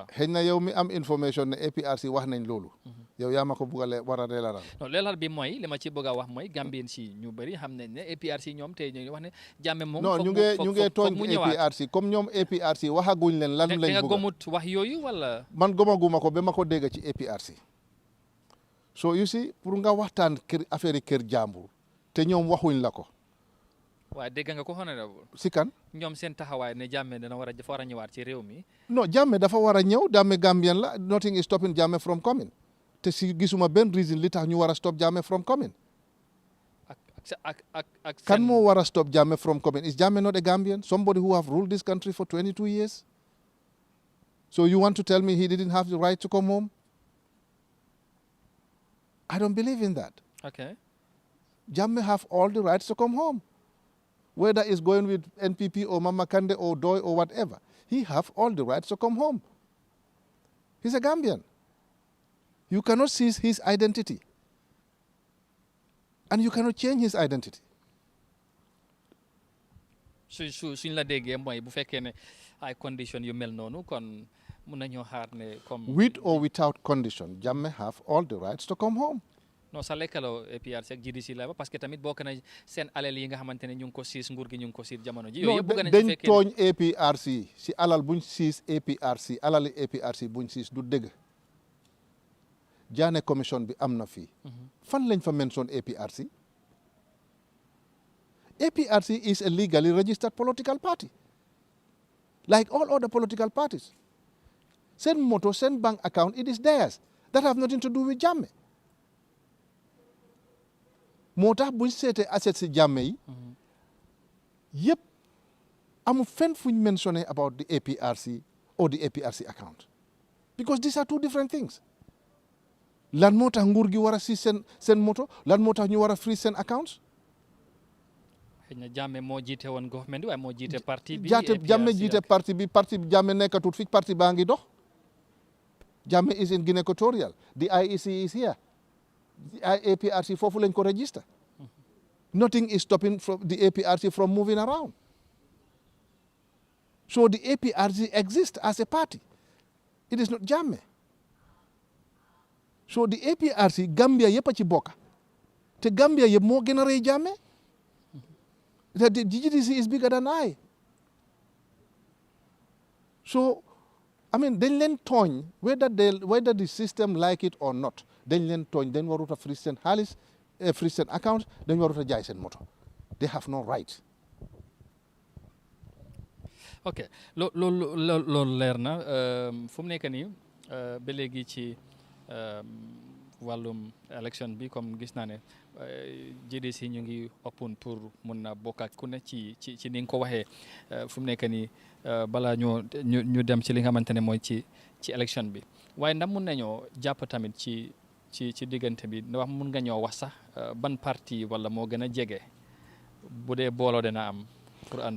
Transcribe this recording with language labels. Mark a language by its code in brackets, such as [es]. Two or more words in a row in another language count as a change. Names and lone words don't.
[wo] xëy na yow mi am information ne APRC wax nañ loolu yow yaa ma ko bugg a war a leeral non leeral bi mooy li ma ci bëgg a wax mooy Gambien si ñu bëri xam nañ ne APRC ñoom tey ñu wax ne Jammeh moom non ñu ngi tooñ APRC comme ñoom APRC waxaguñ leen lan lañ nga bëgg gomut wax yooyu wala man gomaguma ko ba ma ko dégg ci APRC [en] so you see [wo] pour nga waxtaan kër affaire yi kër jàmbur te ñoom waxuñ la ko waaye dégg nga ko honorable si kan ñoom seen taxawaay ne Jammeh dana war a ñëwaat ci réew mi non Jammeh dafa war a ñëw Jammeh Gambien la [en] nothing is stopping Jammeh from coming [wo] te si gisuma benn reason li tax ñu war a [en] stop Jammeh from coming [wo] kan moo war a [en] stop Jammeh from coming is Jammeh not a Gambian somebody who have ruled this country for 22 years so you want to tell me he didn't have the right to come home I don't believe in that okay Jammeh have all the rights to come home whether it's going with NPP or Mama Kande or Doi or whatever he have all the rights to come home he's a Gambian you cannot seize his identity and you cannot change his identity [wo] suñ la déggee mooy bu fekkee ne ay condition yu mel noonu kon mun nañoo xaar ne comme [en] with or without condition Jammeh have all the rights to come home [wo] non sa lekkaloo APRC ak GDC la ba [fr] parce que [wo] tamit bokk na seen alal yi nga xamante ne ñu ngi ko siis nguur gi ñu ngi ko siis jamono ji yooyu yëpp bëgg nañ dañ tooñ APRC si alal buñ siis APRC alali APRC buñ siis du dëgg Jaane commission bi am na fii fan lañ fa mention APRC [en] APRC is a legally registered political party like all other political parties [wo] seen moto seen [en] bank account it is theirs that have nothing to do with Jammeh [wo] moo tax buñ seetee assets si Jammeh yi yëpp amul fenn fuñ mentionné [en] about the APRC or the APRC account because these are two different things [wo] lan moo tax nguur gi war a si seen moto lan moo tax ñu war a freeze seen accounts xëy na Jammeh moo jiite woon government bi waaye moo jiite parti bi Jammeh jiite parti bi Jammeh nekkatut fi parti baa ngi dox [en] Jammeh is in Guinea Equatorial the IEC is here the APRC [wo] foofu lañ ko [en] register nothing is stopping the APRC from moving around so the APRC exists as a party it is not Jammeh so the APRC Gambia [wo] yëpp a ci bokk te Gambia yëpp moo gën a rëy [en] Jammeh the GDC is bigger than I so I mean [wo] dañ leen tooñ [en] whether the system like it or not [wo] dañ leen tooñ dañ warut a freeze seen xaalis freeze seen account dañ warut a jaay seen moto [en] they have no right [wo] ok loolu leer na fu mu nekk nii ba léegi ci wàllum élection bi comme gis naa ne GDC ñu ngi open pour mun na bokk ak ku ne ci ni nga ko waxee fu mu nekk nii balaa ñu dem ci li nga xamante ne mooy ci élection bi waaye ndax mun nañoo jàpp tamit ci diggante bi wax mun nga ñoo wax sax ban parti wala moo gën a jege bu dee booloo dina am pour ànd ak